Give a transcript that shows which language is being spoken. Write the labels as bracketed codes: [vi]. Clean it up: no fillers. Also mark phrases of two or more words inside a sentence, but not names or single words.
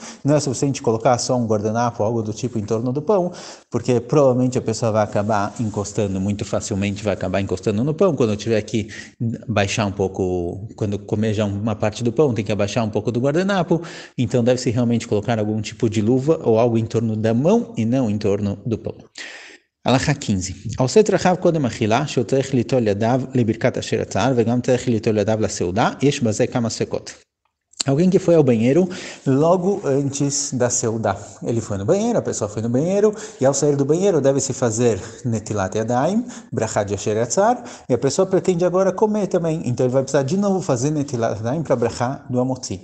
[pt] Não é suficiente colocar só um guardanapo, algo do tipo em torno do pão, porque provavelmente a pessoa vai acabar encostando muito facilmente, vai acabar encostando no pão. Quando eu tiver que baixar um pouco, quando comer já uma parte do pão, tem que abaixar um pouco do guardanapo, então deve-se realmente colocar algum tipo de luva ou algo em torno da mão e não em torno do pão. Alahá 15. [he] העושה רחב קודם אכילה, שהוא צריך ליטול ידיו לברכת אשר עצר, וגם צריך ליטול ידיו לסעודה, יש בזה כמה ספקות. [pt] Alguém que foi ao banheiro logo antes da seudá. Ele foi no banheiro, a pessoa foi no banheiro, e ao sair do banheiro deve-se fazer [he] נטילת ידיים, [pt] Brachá de [he] אשר יצר, [pt] e a pessoa pretende agora comer também. Então ele vai precisar de novo fazer [he] נטילת ידיים [pt] para Brachá do Amotzi.